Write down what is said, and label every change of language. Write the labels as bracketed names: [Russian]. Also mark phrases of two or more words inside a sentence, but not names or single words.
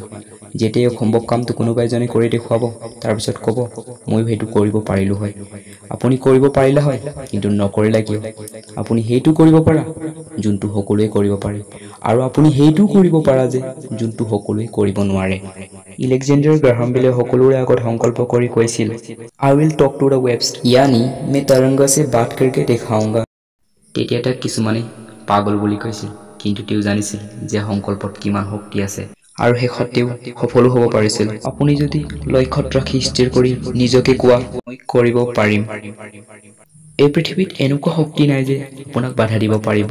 [Assamese] যেতিয়াই অসম্ভৱ কামটো কোনোবা এজনে কৰি দেখুৱাব, তাৰপিছত ক'ব ময়ো সেইটো কৰিব পাৰিলোঁ হয়। আপুনি কৰিব পাৰিলে হয়, কিন্তু নকৰিলে কিয়? আপুনি সেইটো কৰিব পাৰা যোনটো সকলোৱে কৰিব পাৰে, আৰু আপুনি সেইটোও কৰিব পাৰা যে যোনটো সকলোৱে কৰিব নোৱাৰে। ইলেকজেণ্ডাৰ গ্ৰাহাম বেলে সকলোৰে আগত সংকল্প কৰি কৈছিল, [English] I will talk to the waves [Hindi] यानी मैं तरंग से बात करके दिखाऊंगा। [Assamese] তেতিয়া তাক কিছুমানে পাগল বুলি কৈছিল, কিন্তু তেওঁ জানিছিল যে সংকল্পত কিমান শক্তি আছে, আৰু শেষত তেওঁ সফলো হ'ব পাৰিছিল। আপুনি যদি লক্ষ্যত ৰাখি স্থিৰ কৰি নিজকে কোৱা মই কৰিব পাৰিম, এই পৃথিৱীত এনেকুৱা শক্তি নাই যে আপোনাক বাধা দিব পাৰিব।